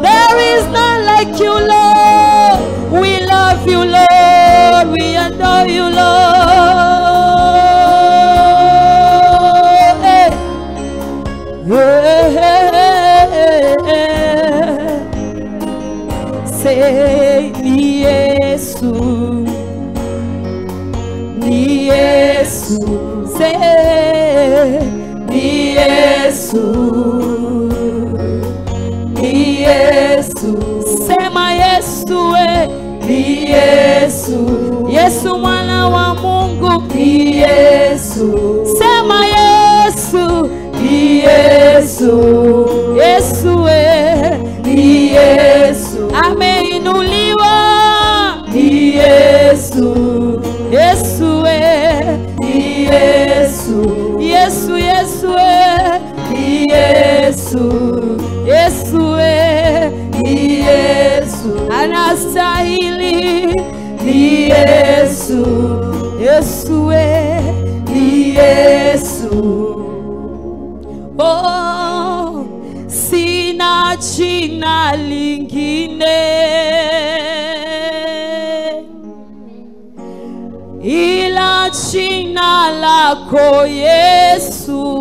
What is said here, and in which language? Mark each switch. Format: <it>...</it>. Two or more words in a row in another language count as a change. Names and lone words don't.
<en>There is none like you, Lord. We love you, Lord. We adore you, Lord. Hey. Hey, hey, hey, hey.</en> <sw>Say ni Yesu, ni Yesu. Say ni Yesu, ni Yesu. Sema Yesu ni Yesu, Yesu mwana wa Mungu ni Yesu. Sema Yesu ni Yesu, Yesu ni Yesu. Ameinuliwa ni Yesu, Yesu ni Yesu. Yesu, Yesu ni Yesu, Yesu ni Yesu. Anastahili ni Yesu, Yesu ni Yesu. Oh, sina jina lingine ila jina lako Yesu.</sw>